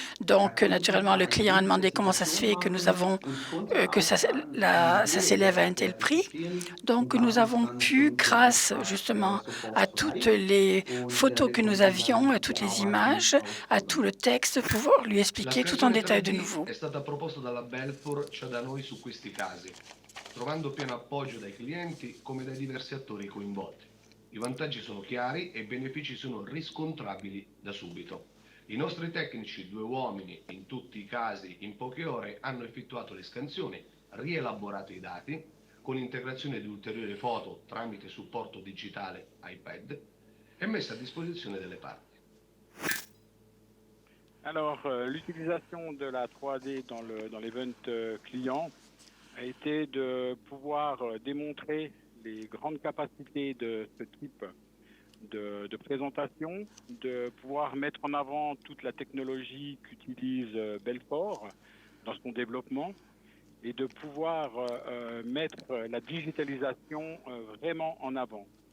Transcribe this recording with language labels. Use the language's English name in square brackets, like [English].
[French] Donc, naturellement, le client a demandé comment ça se fait que nous avons, que ça s'élève à un tel prix. Donc, nous avons pu, grâce justement à toutes les photos que nous avions, à toutes les images, à tout le texte, pouvoir lui expliquer tout en détail de nouveau. [Italian] È stata proposta dalla Belfor, cioè da noi su questi casi, trovando pieno appoggio dai clienti come dai diversi attori coinvolti. I vantaggi sono chiari e i benefici sono riscontrabili da subito. I nostri tecnici, 2 uomini, in tutti i casi in poche ore, hanno effettuato le scansioni, rielaborato i dati, con integrazione di ulteriori foto tramite supporto digitale iPad e messa a disposizione delle parti. [French] Alors, l'utilisation de la 3D dans l'event client a été de pouvoir démontrer les grandes capacités de ce type de présentation, de pouvoir mettre en avant toute la technologie qu'utilise Belfort dans son développement et de pouvoir mettre la digitalisation vraiment en avant.